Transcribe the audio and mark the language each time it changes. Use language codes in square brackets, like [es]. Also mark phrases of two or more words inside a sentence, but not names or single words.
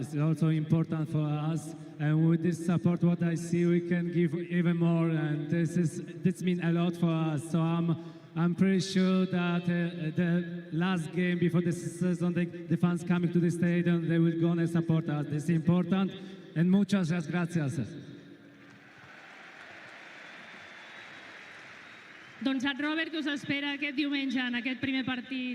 [en] It's also important for us, and with this support, what I see, we can give even more, and this means a lot for us. So I'm pretty sure that the last game before the season, the fans coming to the stadium, they will go and support us. This is important, and [es] muchas gracias. [ca] Doncs en Robert, que us espera aquest diumenge en aquest primer partit.